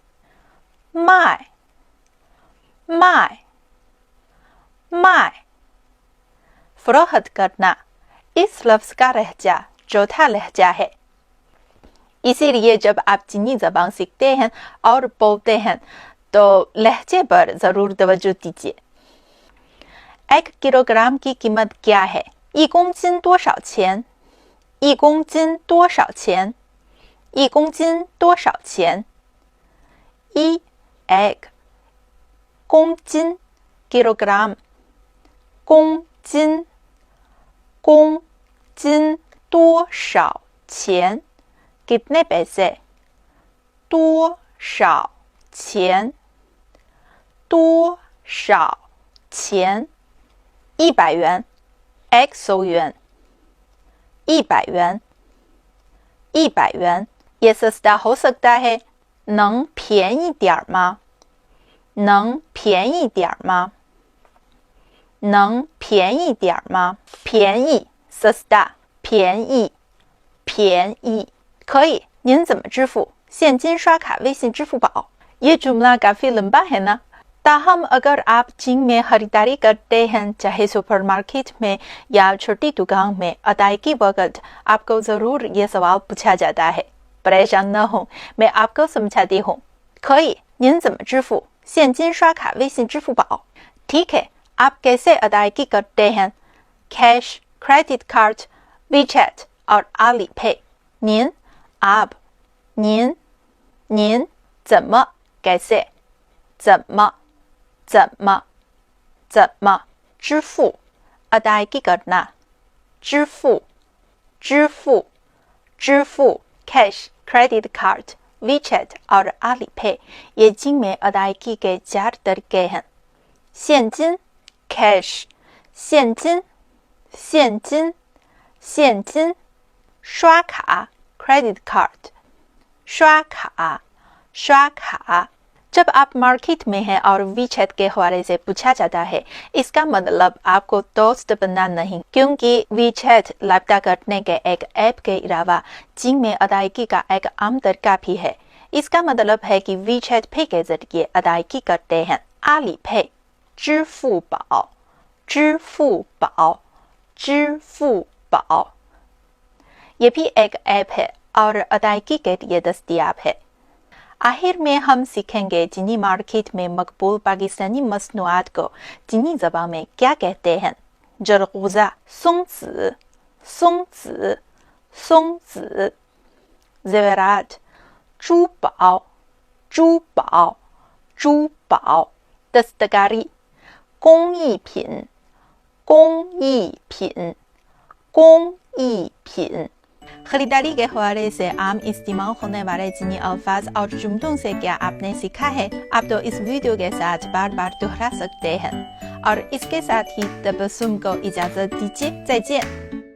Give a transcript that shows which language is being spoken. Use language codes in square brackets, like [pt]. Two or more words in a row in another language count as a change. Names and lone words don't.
[zh] 卖卖卖 [ur] فروخت کرنا، اس لفظ کا لہجہ چوتھا لہجہ ہے. اسی لیے جب آپ چینی زبان سیکھتے ہیں اور بولتے ہیں تو لہجے پر ضرور توجہ دیجیے. 1 کلوگرام کی قیمت کیا ہے? [zh] 1 公斤多少钱？1公斤多少钱？1公斤多少钱？1 एक 公斤 किलोग्राम 公斤公斤多少钱 [ur] کتنے پیسے [zh] 多少钱多少钱100元 100元100元100元 [ur] یہ سستا ہو سکتا ہے. [zh] 能便宜点吗？能便宜点吗？能便宜点吗？便宜 सस्ता 便宜便宜可以。您怎么支付？现金刷卡、微信、支付宝。 [ur] یہ جملہ کافی لمبا ہے نا. تاہم اگر آپ چین میں خریداری کرتے ہیں، چاہے سپرمارکیٹ میں یا چھوٹی دکان میں، ادائیگی وقت آپ کو ضرور یہ سوال پوچھا جاتا ہے. پریشان نہ ہو، میں آپ کو سمجھاتی ہوں. [zh] 可以，您怎么支付？现金刷卡、微信、支付宝。 [ur] ٹھیک ہے، آپ کیسے ادائیگی کرتے ہیں? [en] cash, credit card, [ur] WeChat और Alipay。您 आप 您 怎么 कैसे [zh] 怎么支付 [ur] ادائیگی کرنا 支付 [en] cash, credit card, [ur] WeChat اور Alipay یہ چین میں ادائیگی کے 4 طریقے ہیں. 现金 कैश [zh] 现金刷卡 [en] credit card [ur] 刷卡 جب آپ مارکیٹ میں ہیں اور WeChat کے حوالے سے پوچھا جاتا ہے، اس کا مطلب آپ کو دوست بننا نہیں، کیونکہ WeChat رابطہ کرنے کے ایک ایپ کے علاوہ چین میں ادائیگی کا ایک عام طریقہ بھی ہے. اس کا مطلب ہے کہ WeChat پے کے ذریعے ادائیگی کرتے ہیں. Alipay 支付宝 یہ بھی ایک ایپ ہے اور ادائیگی کے لیے دستیاب ہے. آخر میں ہم سیکھیں گے چینی مارکیٹ میں مقبول پاکستانی مصنوعات کو چینی زبان میں کیا کہتے ہیں. जरगुज़ा 松子 ज़ेवरात 珠宝 दस्तकारी 工艺品 خریداری کے حوالے سے عام استعمال ہونے والے جنہیں الفاظ اور جملوں سے کیا آپ نے سیکھا ہے، آپ تو اس ویڈیو کے ساتھ بار بار دہرا سکتے ہیں. اور اس کے ساتھ ہی تبسم کو اجازت دیجیے, [zh] 再见।